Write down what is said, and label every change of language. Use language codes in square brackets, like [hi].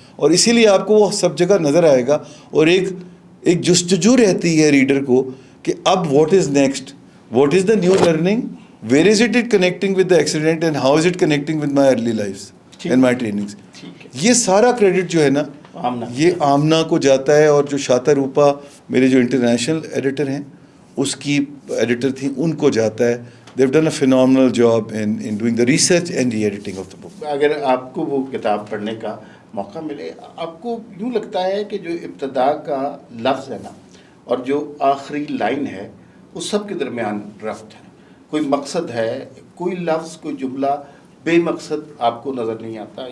[ur] اور اسی لیے آپ کو وہ سب جگہ نظر آئے گا، اور ایک جستجو رہتی ہے ریڈر کو کہ اب [en] What is next, what is the new learning, where is it connecting with the accident and how is it connecting with my early lives and my trainings. [ur] یہ سارا کریڈٹ جو ہے نا یہ آمنہ کو جاتا ہے، اور جو شاتا روپا میرے جو انٹرنیشنل ایڈیٹر ہیں اس کی ایڈیٹر تھیں ان کو جاتا ہے. [en] they've done a phenomenal job in doing the research and the editing of the book. [ur] اگر آپ کو وہ کتاب پڑھنے کا موقع ملے، آپ کو یوں لگتا ہے کہ جو ابتدا کا لفظ ہے نا اور جو آخری لائن ہے اس سب کے درمیان ربط ہے، کوئی مقصد ہے، کوئی لفظ، کوئی جملہ بے مقصد آپ کو نظر نہیں آتا.